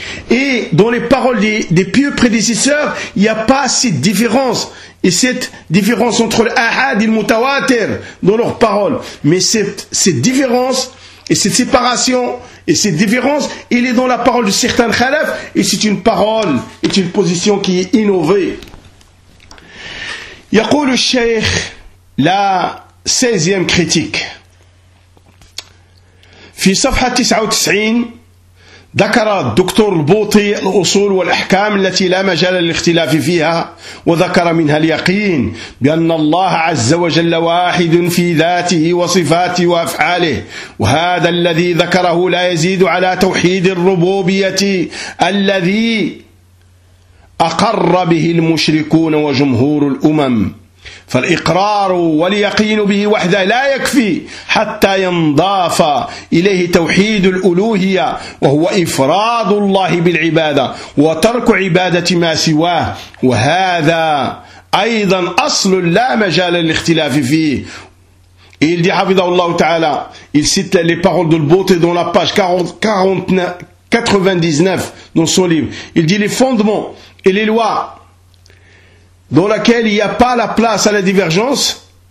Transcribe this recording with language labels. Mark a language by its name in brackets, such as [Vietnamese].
[French] Et dans les paroles des pieux prédécesseurs, il n'y a pas cette différence. Et cette différence entre l'ahad et le mutawatir dans leurs paroles. Mais cette différence et cette séparation et cette différence, il est dans la parole de certains khalafs. Et c'est une parole, c'est une position qui est innovée. [Arabic] يقول الشيخ [French] لا 16 كريتيك [Arabic] في صفحة 99 ذكر الدكتور البوطي الأصول والأحكام التي لا مجال للاختلاف فيها، وذكر منها اليقين بأن الله عز وجل واحد في ذاته وصفاته وأفعاله، وهذا الذي ذكره لا يزيد على توحيد الربوبية الذي أقر به المشركون وجمهور الأمم. فالإقرار واليقين به وحده لا يكفي حتى ينضاف إليه توحيد الألوهية، وهو إفراد الله بالعبادة وترك عبادة ما سواه، وهذا أيضا أصل لا مجال للاختلاف فيه. [French] Et il dit, [Arabic] حفظه الله تعالى, [French] il cite les paroles de Bouti dans la page 99 dans son livre. Il dit les fondements et les lois dans laquelle il n'y a pas la place à la divergence.